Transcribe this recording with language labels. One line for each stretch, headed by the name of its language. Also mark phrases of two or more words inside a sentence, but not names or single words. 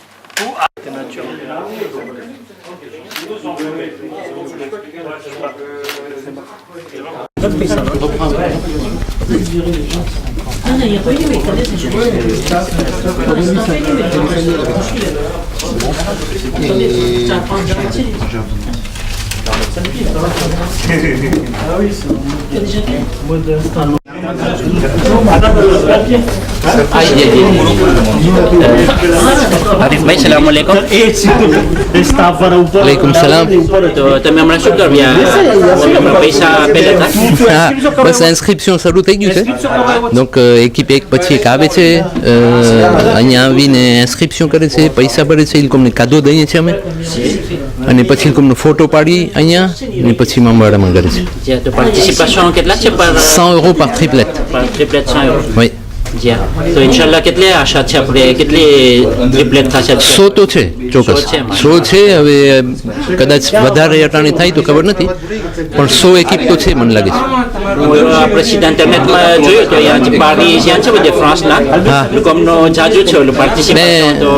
French: Non, il n'y a pas eu, mais attendez, c'est juste. Ça prend un direct. Ah oui, c'est bon. Tu as déjà fait?
Arabic: આરીફભાઈ سلام عليكم. وعليكم السلام.
Gujarati: તો તમે હમણાં શું કર્યા? પૈસા આપેલા હતા? હા બસ ઇન્સ્ક્રિપ્શન શરૂ થઈ ગયું છે.
French: donc équipe
Gujarati: એક પછી એક આવે છે, અહીંયા આવીને ઇન્સ્ક્રિપ્શન કરે છે, પૈસા ભરે છે, એ લોકોને કાદો દઈએ છીએ અમે, અને પછી એ લોકોનો ફોટો પાડી અહીંયા અને પછી મામવાડામાં કરે છે. જે તો પાર્ટિસિપેશન કેટલા છે પર
French: 100 € par triplet.
Gujarati: ટ્રિપલેટ 100 €?
French: Oui.
Gujarati: જ્યાં તો ઇન્શાલ્લાહ કેટલી આશા છે આપણે, કેટલી ટ્રિપલેટ થશે? 100 તો છે ચોક્કસ, 100 છે. હવે કદાચ વધારે અટાણી થાય તો ખબર નથી, પણ 100 એકીપ તો છે મને લાગે છે. આપણે સીધા ઇન્ટરનેટમાં જોયું તો અહીંયા જે પાર્ટી જ્યાં છે બધા ફ્રાન્સના લોકો અમનો જાજુ છે ઓલું પાર્ટિસિપેશન તો